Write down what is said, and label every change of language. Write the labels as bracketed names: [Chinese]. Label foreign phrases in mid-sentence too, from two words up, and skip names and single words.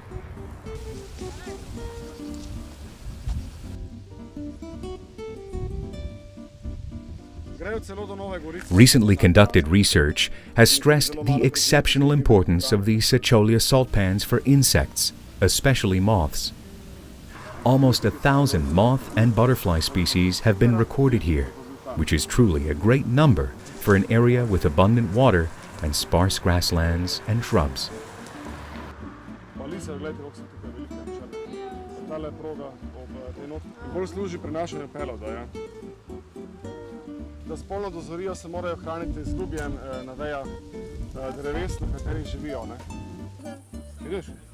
[English] Recently conducted research has stressed the exceptional importance of the Sečovlje salt pans for insects, especially moths. Almost 1,000 moth and butterfly species have been recorded here, which is truly a great number for an area with abundant water and sparse grasslands and shrubs. [Slovenian] Da spolno dozorijo, se morajo hraniti z lubjem na vejah dreves, na katerih živijo. Vidiš?